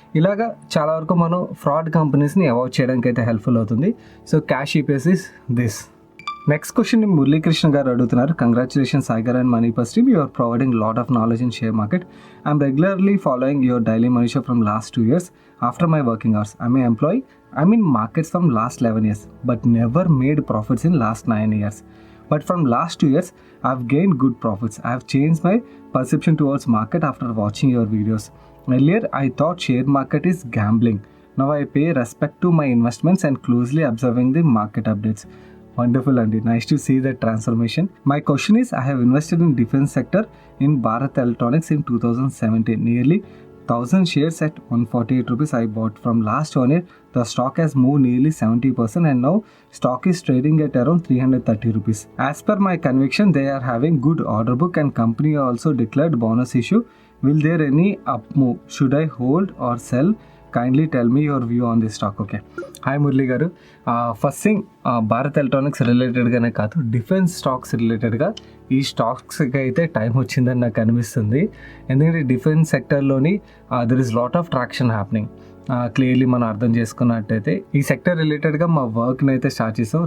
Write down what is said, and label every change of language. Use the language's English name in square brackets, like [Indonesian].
[Telugu] ఇలాగా చాలా వరకు మనం ఫ్రాడ్ కంపెనీస్ని అవాయిడ్ చేయడానికి అయితే హెల్ప్ఫుల్ అవుతుంది. [English] So cash EPS is this. [Telugu] Next question Muralikrishna గారు అడుగుతున్నారు. [English] Congratulations Sagar and money purse team, you are providing lot of knowledge in share market. I'm regularly following your daily money show from last 2 years after my working hours. I'm a employee. I'm in markets from last 11 years but never made profits in last 9 years. But from last 2 years, I've gained good profits. I have changed my perception towards market after watching your videos. Earlier, I thought share market is gambling. Now I pay respect to my investments and closely observing the market updates. Wonderful, Andy. Nice to see that transformation. My question is, I have invested in defense sector in Bharat Electronics in 2017. Nearly 1000 shares at 148 rupees I bought. From last 1 year, the stock has moved nearly 70% and now stock is trading at around 330 rupees. As per my conviction, they are having good order book and company also declared bonus issue. Will there any up move? Should I hold or sell kindly tell me your view on this stock. Okay, hi Murali గారు. [Telugu] First thing, Bharat electronics రిలేటెడ్గానే కాదు, defence stocks రిలేటెడ్గా ఈ స్టాక్స్కి అయితే time వచ్చిందని నాకు అనిపిస్తుంది. ఎందుకంటే defence సెక్టర్లోని [English] There is lot of traction happening. [Telugu] Clearly మనం అర్థం చేసుకున్నట్టయితే ఈ సెక్టర్ రిలేటెడ్గా మా వర్క్ని అయితే స్టార్ట్ చేసాం.